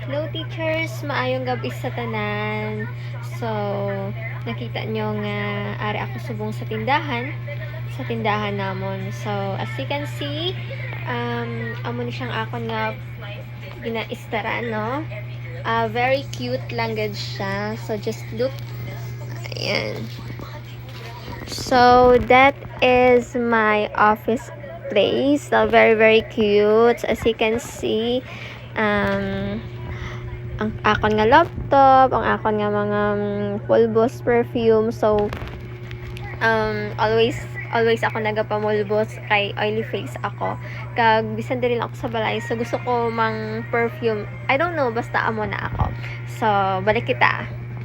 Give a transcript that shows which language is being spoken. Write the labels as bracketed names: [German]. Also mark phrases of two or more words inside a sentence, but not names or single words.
[Hiligaynon] teachers, maayong gabi sa tanan. So, nakita nyo nga ari ako subong sa tindahan namon. [English] So, as you can see, [Hiligaynon] amo ni siyang akon nga ginaistaran, no? [English] Very cute [Hiligaynon] lang gud siya. [English] So, just look. [Hiligaynon] Ayan. [English] So, that is my office place. So, very, very cute. As you can see, [Hiligaynon] ang akon nga laptop, ang akon nga mga pulbos perfume. So, always ako nagapamulbos kay [English] oily face [Hiligaynon] ako. Kag bisan diri lang ako sa balay. So, gusto ko mang perfume. [English] I don't know, [Hiligaynon] basta amo na ako. So, balik kita.